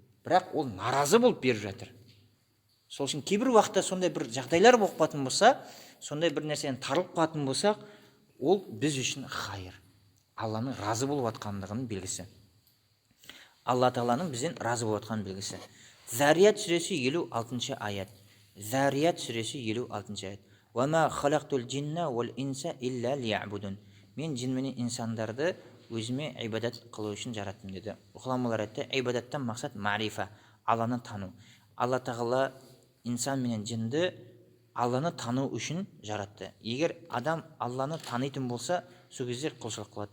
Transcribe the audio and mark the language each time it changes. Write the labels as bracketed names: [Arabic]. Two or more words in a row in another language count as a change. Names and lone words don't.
[Kazakh] Бірақ ол наразы болып беріп жатыр. Сол үшін кейбір уақытта сондай бір жағдайлар болып қалатын болса, сондай бір нәрсені тарылып қалатын болсақ, ол біз үшін хайыр. Алланың разы болып жатқандығының белгісі. Алла тағаланың бізден разы болып жатқан белгісі. Зарият сүресі 56 аят. Зарият сүресі 56 аят. [Arabic] وما خلقت الجن والإنس إلا ليعبدون. [Kazakh] Мен жин менен инсандарды өзіме ибадат қылу үшін жараттым деді. Ғұламалар айтты, ибадаттан мақсат марифа, Алланы тану. Алла тағала инсан менен жинді Алланы тану үшін жаратты. Егер адам Алланы танитын болса, сол кезде құлшылық қылады.